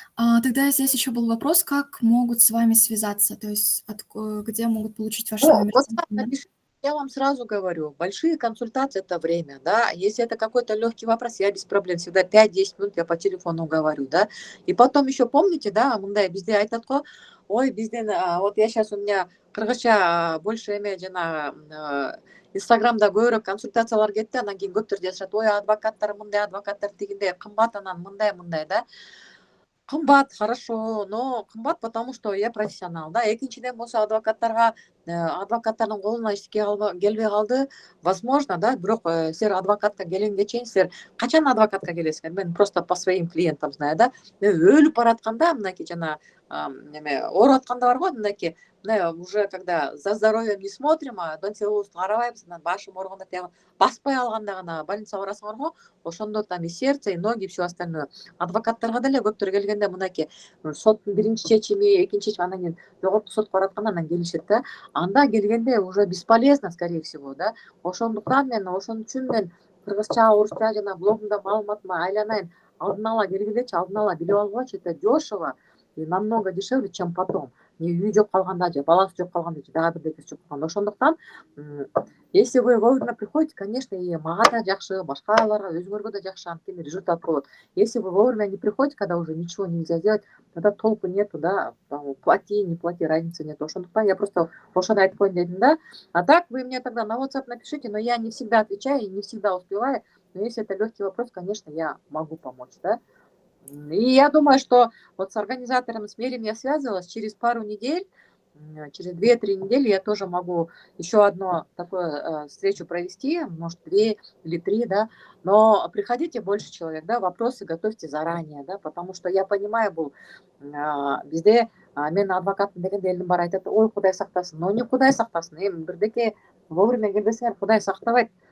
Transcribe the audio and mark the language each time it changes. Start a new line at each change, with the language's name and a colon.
Russian: Тогда здесь еще был вопрос, как могут с вами связаться, то есть где могут получить ваш номер телефона? Я вам сразу говорю, большие консультации – это время, да, если это какой-то легкий вопрос, я без проблем, всегда 5-10 минут я по телефону говорю, да, и потом еще помните, да,
Kyrgyz: мындай бизде айтат го, ой, бизден,
Russian: вот я сейчас, у меня
Kyrgyz: кыргызча больше эме жанагы Инстаграмда көбүрөөк консультациялар кетти, анан кийин көптөр жазышат, ой адвокаттар мындай, адвокаттар тигиндей, кымбат, анан мындай да. Кымбат,
Russian: хорошо, но кымбат, потому что я профессионал, да.
Kyrgyz: Экинчиден болсо адвокаттардын колуна эчтеке келбей калды, возможно, да, бирок силер адвокатка келгенге чейин силер качан адвокатка келесиңер?
Russian: Мен просто по своим клиентам знаю, да.
Kyrgyz: Мен өлүп баратканда, мынакей жана неме ооруп атканда бар го, мынакей
Russian: уже когда за здоровьем не смотрим,
Kyrgyz: донцебузду карабайбыз, анан башым ооруганда тияк баспай алганда гана больницага барасыңар го, ошондо
Russian: там и сердце, и ноги, и все остальное.
Kyrgyz: Адвокаттарга деле көптөр келгенде мынакей соттун биринчи чечими, экинчи чечими, анан кийин жогорку сотко баратканда анан келишет да.
Russian: Анда келгенде уже бесполезно, скорее всего, да.
Kyrgyz: Ошондуктан мен ошон үчүн мен кыргызча, орусча жана блогумда маалыматыма айланайын, алдын ала келгендечи, алдын ала билип алгылачы,
Russian: это дешево и намного дешевле, чем потом.
Kyrgyz: Үй жок калганда же, баласы жок калганда же, дагы бирдекеси жок калганда. Ошондуктан,
Russian: если вы вовремя приходите, конечно,
Kyrgyz: и мага да жакшы, башкаларга, өзүңөргө да жакшы, анткени результат болот.
Russian: Если вы вовремя не приходите, когда уже ничего нельзя сделать, тогда толку нету, да, плати, не плати, разницы нет. Ошондуктан я просто
Kyrgyz: ошону айтып коеюн дедим,
Russian: да. А так вы мне тогда на WhatsApp напишите, но я не всегда отвечаю и не всегда успеваю. Но если это легкий вопрос, конечно, я могу помочь, да. И я думаю, что вот с организатором СМЕРИМ я связывалась, через пару недель, через 2-3 недели я тоже могу еще одну такую встречу провести, может 2 или 3, да, но приходите больше человек, да, вопросы готовьте заранее, да, потому что я понимаю, был
Kyrgyz: бізде мен адвокаттын дегенде элдин баары айтат, ой Кудай сактасын,
Russian: но не Кудай сактасын,
Kyrgyz: эми бирдеке вовремя келбесеңер Кудай сактабайт.